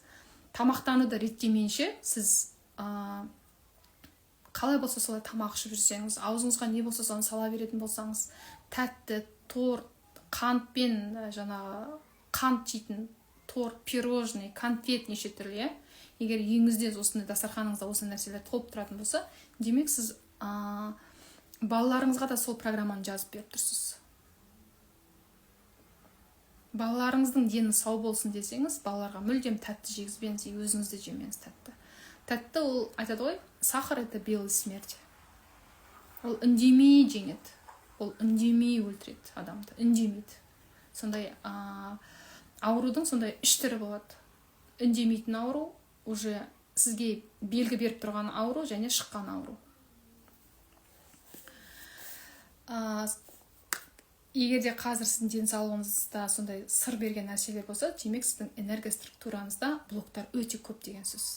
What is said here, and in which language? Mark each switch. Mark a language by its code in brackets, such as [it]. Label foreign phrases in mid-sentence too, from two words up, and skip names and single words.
[kk] Тамақтануды реттемейінше, сіз қалай болса солай тамақ ішіп жүрсеңіз, аузыңызға не болса соны сала беретін болсаңыз, тәтті, торт, қантпен қант жейтін торт, пирожный, конфет неше түрлі, егер үйіңізде осындай дастарханыңызда осы нәрселер толып тұратын болса, демек сіз балаларыңызға да сол программаны жазып беріп тұрсыз. Балаларыңыздың дені сау болсын десеңіз, балаларға мүлдем тәтті жегізбеңіз, өзіңізді жемеңіз тәтті. Тәтті ол айтады ғой, [ru] сахар это белый смерть. [kk] Ол үндемей жеңеді. Ол үндемей өлтіреді адамды, үндемейді. Сондай аурудың сондай үш түрі болады. Үндемейтін ауру, уже сізге белгі беріп тұрған ауру, және шыққан ауру. Егер де қазір сіздің денсаулығыңызда сондай сыр берген нәрселер болса, демек сіздің энергия структураңызда блоктар өте көп деген сөз.